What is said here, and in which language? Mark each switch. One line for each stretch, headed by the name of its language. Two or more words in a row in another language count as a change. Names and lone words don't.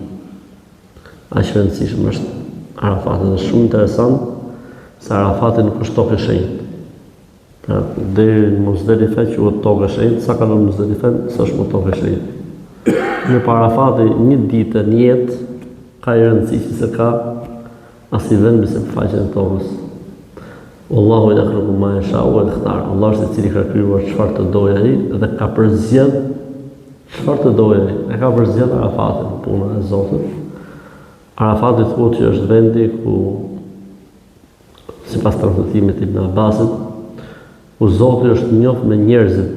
Albanian: Aq rëndësishëm është Arafati dhe shumë interesant se Arafati nuk është tokë e shenjtë. Pra deri në Muzdelife quhet tokë e shenjtë, sa kalon Muzdelife, s'është më tokë e shenjtë. Në Arafati një ditë në jetë ka i rëndësi që se ka as i vend se faqen e tokës.
Arabic: والله يخلق ما يشاء ويختار.
Albanian: Allah është i cili ka krijuar çfarë të dojë ai dhe ka përzgjedh çfarë të dojë ai. E ka përzgjedh Arafatin, puna e Zotit. Arafati thuhet që është vendi ku, sipas transmetimit të Ibn Abbasit, ku Zoti është njohur me njerëzit.